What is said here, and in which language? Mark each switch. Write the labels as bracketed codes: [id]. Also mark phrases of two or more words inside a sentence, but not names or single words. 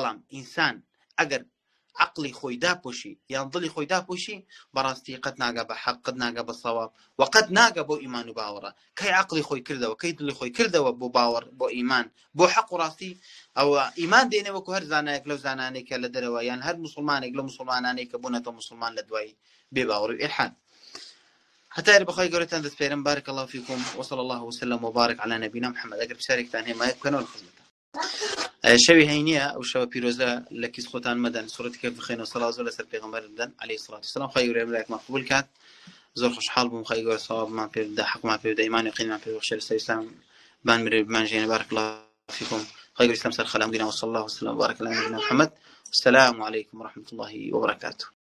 [ckb] بەڵام ئینسان ئەگەر عقلی خۆی داپۆشی یان دڵی خۆی داپۆشی بەڕاستی قەت ناگا بە حەق قەت ناگا بە سەواب وقت ناگا بۆ ئیمان و باوەڕە کەی عقلی خۆی کردەوە کەی دڵی خۆی کردەوە بۆ باوەڕ بۆ ئیمان بۆ حەق و ڕاستی ئەوە ئیمان دێنێ وەکو هەر زانایەک لەو زانانەی کە لە دەرەوە یان هەر مسلمانێک لە مسلمانانەی کە بوونەتەوە مسلمان لە دوای بێ باوەڕ و ئیلحاد هەتای بەخوای گەورەتان دەسپێرم [ar] بارك الله فيكم وصلى الله وسلم وبارك على نبينا محمد [ckb] ئەگەر پرسیارێکتان هەیە مایە بکەنەوە خزمەتتان شەوی هەینیە ئەو شەوە پیرۆزە لە کیس خۆتان مەدەن سوورەتی کەف بخێنەوە سەڵاو زۆر لەسەر پێغەمبەر بدەن [ar] عەلەیهی سڵات وسەلام [ckb] خوای گەورە لایەکمان قبول کات زۆر خۆشحاڵ بووم خوای گەورە سەوابمان پێ بدە حەقمان پێ بدە ئیمان و یەقینمان پێ ببەخشێ لەسەر ئیسلام بان مرێ بمانژێنێ [ar] بارك الله فيكم [ckb] خوای گەورە ئیسلام سەر خەلام بگرێ [ar] وصلى الله وسلم وبارك على نبينا محمد السلام عليكم ورحمة الله وبركاته